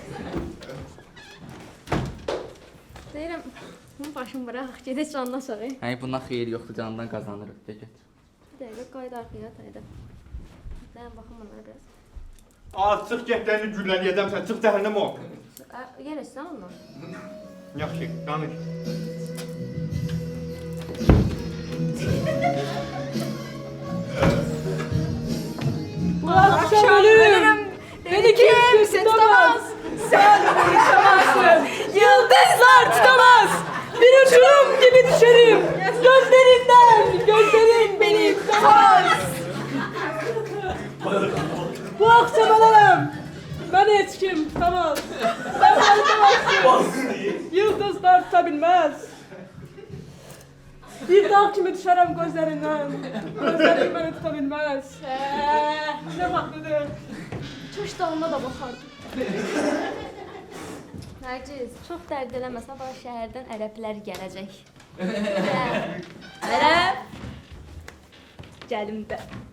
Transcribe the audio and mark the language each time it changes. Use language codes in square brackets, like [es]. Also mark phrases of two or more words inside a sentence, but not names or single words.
[az] Deyirəm, bunun başını bıraq, gedək canına aşağı. Bundan xeyir yoxdur, canından qazanırıq. De get. Bir dəqiqə qayda arxaya tayda. Deyəm, baxım bunlara biraz. Çıx getlərini güllələyəcəm sən, çıx cəhənnəm ol. Yerəsən ondan. Yaxşı, danış. [tr] Akşam ölürüm. Beni kimse tutamaz. Sen beni tutamazsın. Yıldızlar tutamaz. Bir uçurum gibi düşerim. Gözlerin beni tutamaz. Bu akşam alalım. Ben hiç kim tutamaz. Sen beni tutamazsın. Yıldızlar tutabilmez. [az] Bir dağ kimi düşərəm gözlərindən. Gözlərim məni tuta bilməz. Nə vaxtıdır? Tuş dalına da baxardım. Nərgiz, çox dərd eləməsə, bax şəhərdən ərəblər gələcək. Ərəb. Gəlim də.